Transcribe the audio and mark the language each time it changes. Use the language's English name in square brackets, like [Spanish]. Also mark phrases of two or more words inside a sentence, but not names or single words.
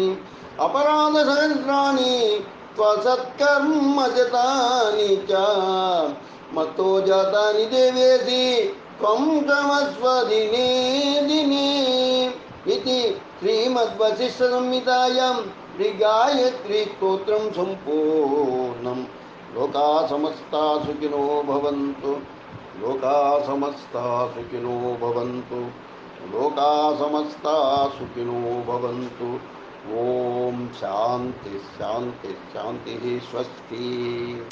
[Sanskrit] అపరాధ సహస్రాణి త్వసత్కర్మ శతాని చ. మత్తో జాతాని దేవేసి త్వం క్షమస్వ దినే దినే. ఇది శ్రీమద్వశిష్ఠ సంహితాయాం శ్రీ గాయత్రీ స్తోత్రం సంపూర్ణం. లోకా సమస్తా సుఖినో భవంతు. లోకా సమస్తా సుఖినో భవంతు. లోకా సమస్తా సుఖినో భవంతు. ఓం శాంతి శాంతి శాంతి.